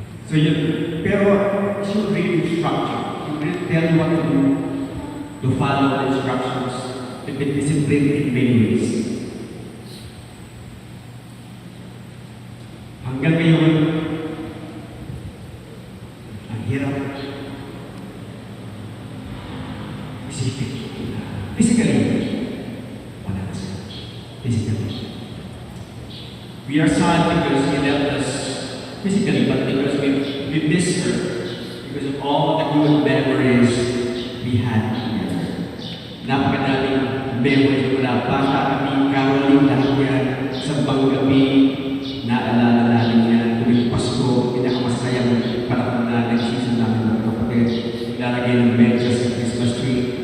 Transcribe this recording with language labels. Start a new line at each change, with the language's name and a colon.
English: So yun, pero she will really instruct you. She will really tell you what to do, to follow the instructions, to be disciplined in many ways.
Filipino: Hanggang ngayon, ang hirap isipin. Physically, wala na siya.
English: Physically. We are sad because he left us physically, but because we miss her, because of all the good memories we had together.
Filipino: Napakadaming memories mula bata kami, caroling lahat yan, sa gabi, naalala namin yan, tuwing Pasko, pinakamasayang panahon na nag-season namin mga kapatid, lalagay ng benches sa Christmas tree.